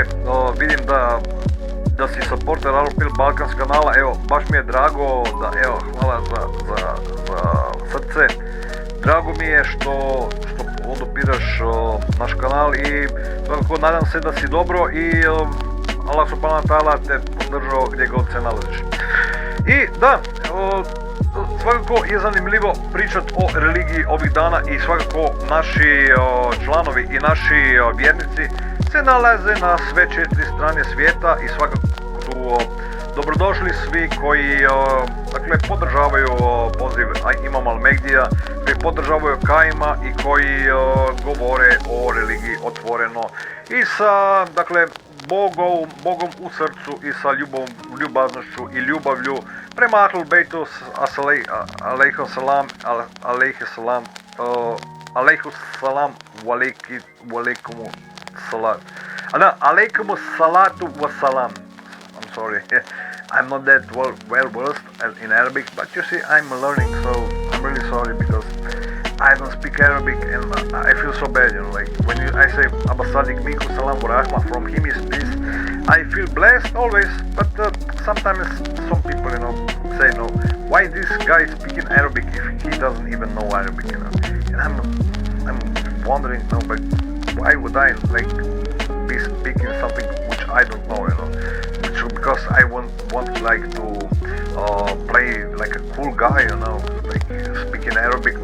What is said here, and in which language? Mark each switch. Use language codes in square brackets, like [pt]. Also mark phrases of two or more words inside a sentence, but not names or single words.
[bs] Vidim da si supporter AROPL Balkans kanala. Evo, baš mi je drago hvala za srce. Drago mi je što odopiraš naš kanal i svakako nadam se da si dobro i Allah [ar] سبحانه وتعالى [bs] te podržao gdje god se nalaziš. I da, svakako je zanimljivo pričat o religiji ovih dana i svakako naši članovi i naši vjernici se nalaze na sve 4 strane svijeta i svakako su dobrodošli svi koji podržavaju poziv Imam Al-Mehdija, koji podržavaju Kaima i koji govore o religiji otvoreno i sa Bogom u srcu i sa ljubaznošću i ljubavlju prema Ahlul Bejtu, [ar] عليه السلام وعليكم الصلاة. عليكم الصلاة والسلام. [en] I'm sorry, I'm not that well versed in Arabic, but you see, I'm learning, so I'm really sorry because I don't speak Arabic and I feel so bad, like when I say Abba Sadiq Miku [ar] سلام ورحمة, [en] from him is peace, I feel blessed always, but sometimes some people, say, no, why this guy is speaking Arabic if he doesn't even know Arabic, and I'm wondering, but why would I, be speaking something which I don't know, because I want to play like a cool guy, like speaking Arabic.